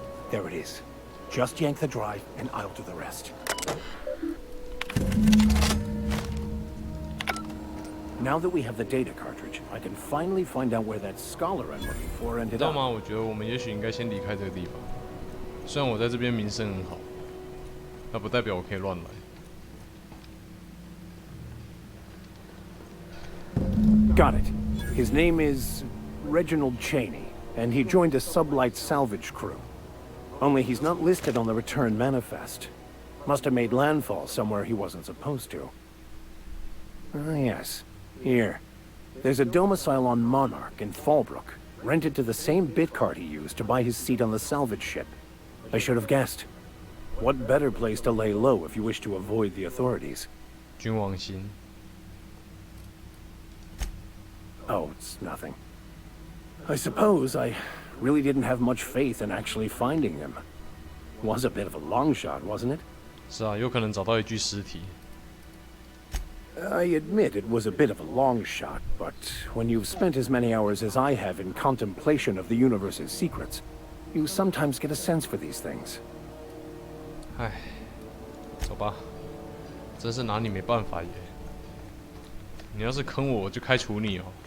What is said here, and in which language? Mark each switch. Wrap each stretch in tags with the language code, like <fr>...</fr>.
<en>There it is. Just yank the drive and I'll do the rest. Now that we have the data cartridge, I can finally find out where that scholar I'm looking for ended up.</en> <zh>知道吗？我觉得我们也许应该先离开这个地方。虽然我在这边名声很好，那不代表我可以乱来。</zh> <en>Got it. His name is Reginald Cheney, and he joined a sublight salvage crew. Only he's not listed on the return manifest. Must have made landfall somewhere he wasn't supposed to. Ah, yes. Here. There's a domicile on Monarch in Fallbrook, rented to the same bit card he used to buy his seat on the salvage ship. I should have guessed. What better place to lay low if you wish to avoid the authorities?</en> <zh>君王星。</zh> <en>Oh, it's nothing. I suppose I really didn't have much faith in actually finding him. Was a bit of a long shot, wasn't it?</en> <zh>是啊，有可能找到一具尸体。</zh> <en>I admit it was a bit of a long shot, but when you've spent as many hours as I have in contemplation of the universe's secrets, you sometimes get a sense for these things.</en> <zh>唉，走吧，真是拿你没办法耶。你要是坑我，我就开除你哦。</zh>